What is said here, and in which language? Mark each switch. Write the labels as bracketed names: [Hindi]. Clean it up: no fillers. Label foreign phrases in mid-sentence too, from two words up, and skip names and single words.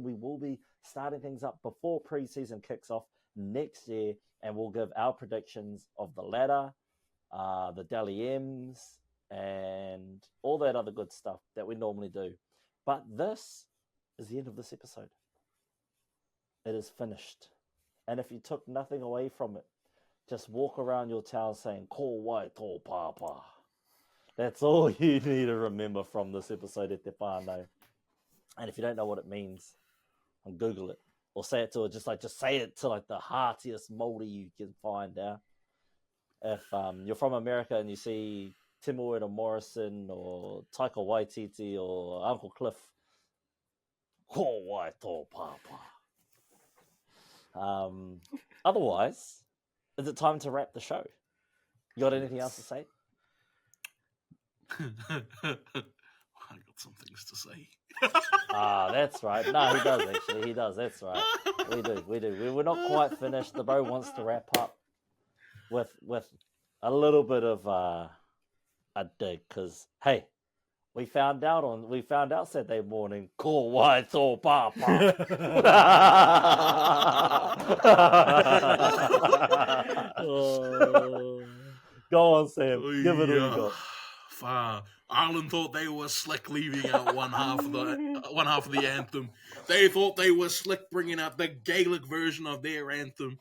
[English] We will be starting things up before preseason kicks off next year, and we'll give our predictions of the ladder, the Dally M's, and all that other good stuff that we normally do. But this is the end of this episode. It is finished. And if you took nothing away from it, just walk around your town saying, [Māori] "Ko wai tō pāpā." [English] That's all you need to remember from this episode at Te Whānau. And if you don't know what it means, Google it. Or say it to it, just say it to like the heartiest Māori you can find out. If you're from America and you see Tim Oida Morrison or Taika Waititi or Uncle Cliff, [Māori] "Ko wai tō pāpā." [English] Otherwise, is it time to wrap the show? You got anything else to say? I got some things to say. That's right. No, he does actually. He does. That's right. We do. We're not quite finished. The bro wants to wrap up with a little bit of a dig because hey, we found out Saturday morning. [Māori] Ko wai tō papa. [English] Go on, Sam. Give it all you got. Ireland thought they were slick leaving out one half of the anthem. They thought they were slick bringing out the Gaelic version of their anthem.